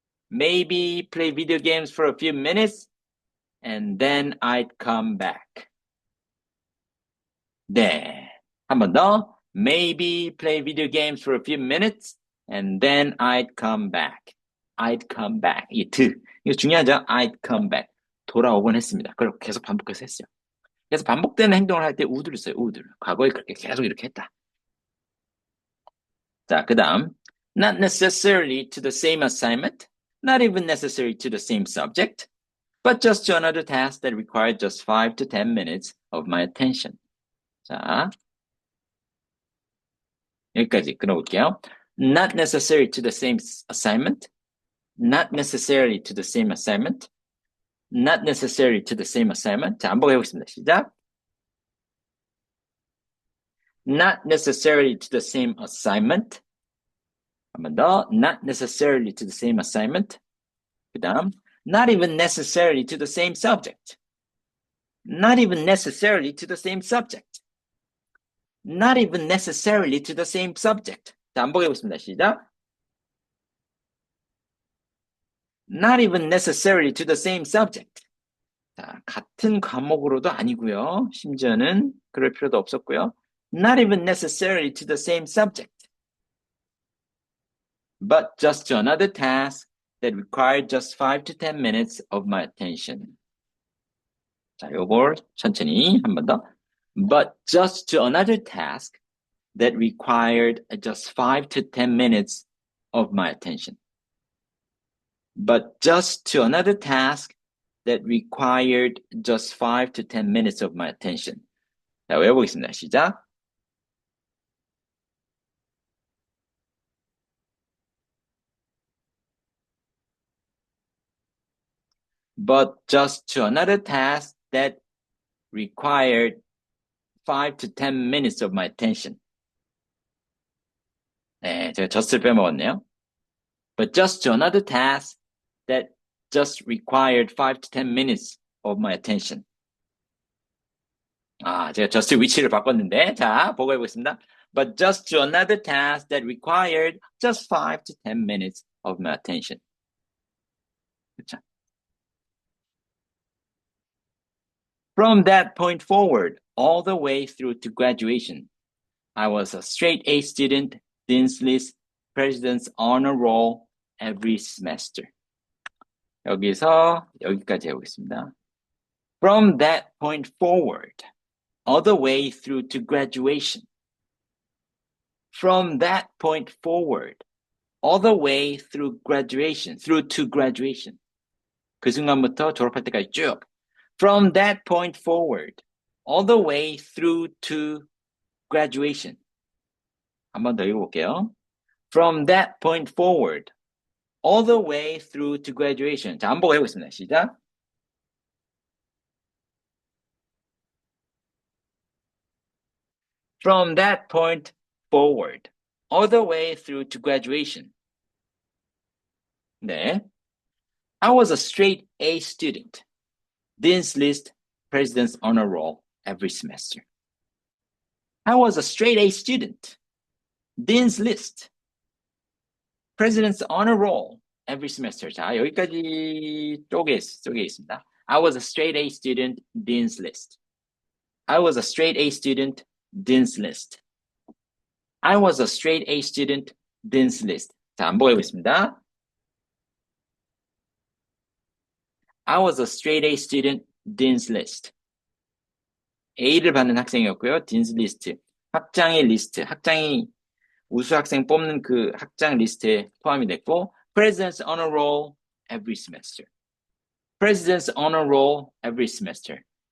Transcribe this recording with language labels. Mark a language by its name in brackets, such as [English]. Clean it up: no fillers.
[English] maybe play video games for a few minutes, and then I'd come back. [Korean] 네. 한 번 더. [English] Maybe play video games for a few minutes, and then I'd come back. I'd come back. [Korean] 이거 중요하죠? [English] I'd come back. [Korean] 돌아오곤 했습니다. 그리고 계속 반복해서 했어요. 그래서 반복되는 행동을 할 때 would를 써요. [English] would. [Korean] 과거에 그렇게 계속 이렇게 했다. 자, 그 다음. [English] Not necessarily to the same assignment, not even necessary to the same subject, but just to another task that required just 5 to 10 minutes of my attention. [Korean] 자, 여기까지 끊어볼게요. [English] Not necessary to the same assignment, not necessarily to the same assignment, not necessary to the same assignment. [Korean] 자, 한번 해보겠습니다. 시작. [English] Not necessarily to the same assignment. [Korean] 한 번 더. [English] Not necessarily to the same assignment. [Korean] 그 다음. [English] Not even necessarily to the same subject. Not even necessarily to the same subject. Not even necessarily to the same subject. [Korean] 자, 한번 해보겠습니다. 시작. [English] Not even necessarily to the same subject. [Korean] 자, 같은 과목으로도 아니고요. 심지어는 그럴 필요도 없었고요. [English] Not even necessarily to the same subject. But just to another task that required just 5 to 10 minutes of my attention. [Korean] 자, 요걸 천천히 한 번 더. [English] But just to another task that required just 5 to 10 minutes of my attention. But just to another task that required just 5 to 10 minutes of my attention. [Korean] 자, 외워보겠습니다. 시작. [English] But just to another task that required 5 to 10 minutes of my attention. [Korean] 네, 제가 just를 빼먹었네요. [English] But just to another task that just required 5 to 10 minutes of my attention. [Korean] 아, 제가 just 위치를 바꿨는데, 자, 보고 해보겠습니다. [English] But just to another task that required just 5 to 10 minutes of my attention. [Korean] 그렇죠? [English] From that point forward, all the way through to graduation, I was a straight A student, Dean's List, President's Honor Roll every semester. [Korean] 여기서 여기까지 해보겠습니다. [English] From that point forward, all the way through to graduation. From that point forward, all the way through to graduation. [Korean] 그 순간부터 졸업할 때까지 쭉. [English] From that point forward, all the way through to graduation. [Korean] 한 번 더 읽어볼게요. [English] From that point forward, all the way through to graduation. [Korean] 자, 한번 해보겠습니다. 시작. [English] From that point forward, all the way through to graduation. [Korean] 네. [English] I was a straight A student. Dean's List, President's Honor Roll every semester. I was a straight A student. Dean's List, President's Honor Roll every semester. [Korean] 자, 여기까지 쪽에 있습니다. [English] I was a straight A student, Dean's List. I was a straight A student, Dean's List. I was a straight A student, Dean's List. [Korean] 자, 안 보고 있습니다. [English] I was a straight A student, Dean's List. [Korean] A를 받는 학생이었고요. Dean's List. 학장의 리스트. 학장이 우수 학생 뽑는 그 학장 리스트에 포함이 됐고, [English] President's Honor Roll every semester. President's Honor Roll every semester.